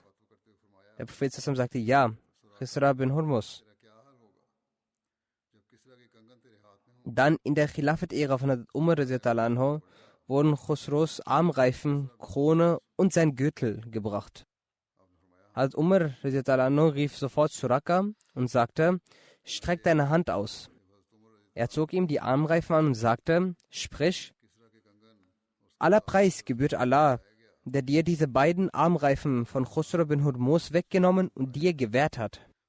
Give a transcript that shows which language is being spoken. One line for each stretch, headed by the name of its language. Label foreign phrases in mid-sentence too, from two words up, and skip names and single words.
German: Der Prophet sagte: Ja, Khusra bin Hurmus. Dann in der Khilafat-Ära von Hazrat Umar
Arabic: رضي الله عنه
German: wurden Khusros Armreifen, Krone und sein Gürtel gebracht. Hazrat Umar
Arabic: رضي الله عنه
German: rief sofort Suraka und sagte: Streck deine Hand aus. Er zog ihm die Armreifen an und sagte: Sprich, aller Preis gebührt Allah, der dir diese beiden Armreifen von Khusro bin Hurmus weggenommen und dir gewährt hat.